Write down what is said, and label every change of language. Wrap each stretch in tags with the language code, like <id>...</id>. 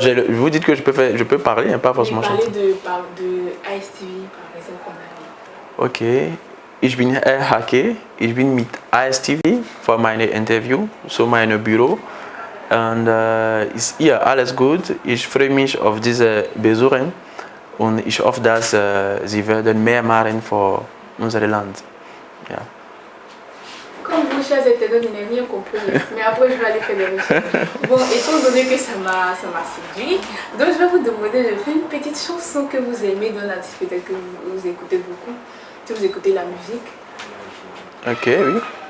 <fr>vous dites que je peux parler, hein, pas forcément chanter. Parler de ASTV, par exemple, en allemand.</fr> <de>Ok. Ich bin Herr Hake. Ich bin mit ASTV für meine Interview, so mein Büro. Und ist hier alles gut. Ich freue mich auf diese Besuchen und ich hoffe, dass Sie werden mehr machen für unser Land. Ja.</de> <fr>Comme vous, chers internautes, je n'ai rien compris, mais après je vais aller faire des recherches. Bon, étant donné que ça m'a séduit, donc je vais vous demander de faire une petite chanson que vous aimez dans l'artiste, peut-être que vous écoutez beaucoup, si vous écoutez la musique. Ok, oui.</fr>